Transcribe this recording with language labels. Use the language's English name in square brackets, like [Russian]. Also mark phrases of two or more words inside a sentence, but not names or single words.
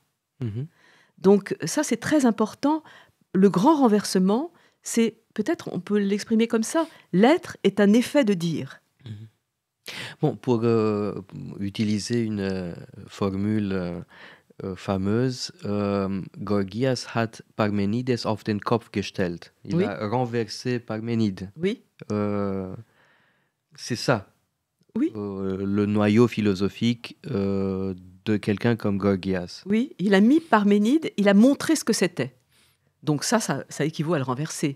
[French] Mmh. Donc ça, c'est très important. Le grand renversement, c'est, peut-être on peut l'exprimer comme ça, l'être est un effet de dire. Mmh. Bon, pour utiliser une formule fameuse, [German] Gorgias hat Parmenides auf den Kopf gestellt. [French] Il a renversé Parménide. Oui. C'est ça. Oui. Le noyau philosophique de quelqu'un comme Gorgias. Oui, il a mis Parménide, il a montré ce que c'était. Donc ça équivaut à le renverser.